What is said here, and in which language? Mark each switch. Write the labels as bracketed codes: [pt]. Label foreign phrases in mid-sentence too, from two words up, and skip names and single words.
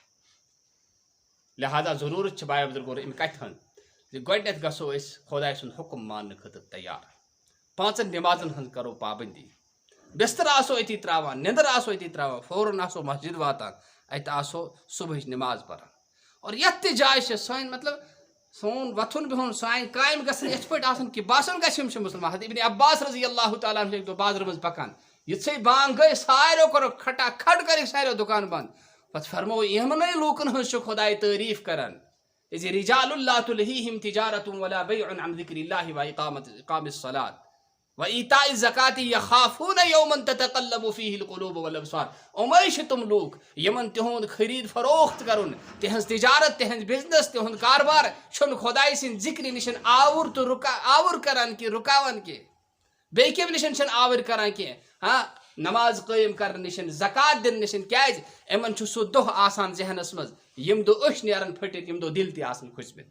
[ks] لہذا ضروٗرت چھِ بھاے بزرگو اَمہِ کَتھِ ہٕنٛز زِ گۄڈنٮ۪تھ گژھو أسۍ خۄداے سُنٛد حُکم ماننہٕ خٲطرٕ تیار 5 نمازن ہٕنٛز کرو پابندی بستر آسو أتی ترٛاوان نیٚنٛدٕر آسو أتی ترٛاوان فوراً آسو مسجد واتان اَتہِ آسو صُبحٕچ نماز پران اور یتھ تہِ جایہِ چھِ سٲنۍ مطلب سون وۄتھُن بِہُن سانہِ کامہِ گژھن یِتھ پٲٹھۍ آسُن کہِ باسان گژھِ یِم چھِ مُسلمان. حضرت ابن عباس [ar] رضی اللہ تعالیٰ عنہ [ks] اَکہِ دۄہ بازرٕ منٛز پکان یِژھٕے بانگ گٔے سارویو کوٚرُکھ کھٹا کھٹ کٔرِکھ سارویو دُکان بنٛد پتہٕ فرموو یِمنٕے لوٗکن ہٕنٛز چھُ خۄداے تعریٖف کران زِ [ar] رِجال لا تُلہیٖہِم تِجارۃ ولا بیع عن ذکر اللہ وإقام الصلاۃ وإیتاء الزکاۃ یخافون یوما تتقلب فیہ القلوب والابصار. [ks] یِمے چھِ تِم لوٗکھ یِمن تِہُنٛد خٔریٖد فروخت کرُن تِہنٛز تِجارت تِہنٛز بِزنس تِہُنٛد کاربار چھُنہٕ خۄداے سٕنٛدِ ذِکرِ نِش آوُر تہٕ آوُر کران کینٛہہ رُکاوان کینٛہہ بیٚیہِ کمہِ نِش چھِنہٕ آوٕرۍ کران کینٛہہ نماز قٲیِم کرنہٕ نِش زکات دِنہٕ نِش کیازِ یِمن چھُ سُہ دۄہ آسان ذہنس منٛز ییٚمہِ دۄہ أچھ نیرن پھٔٹِتھ ییٚمہِ دۄہ دِل تہِ آسان کھٔژمٕتۍ.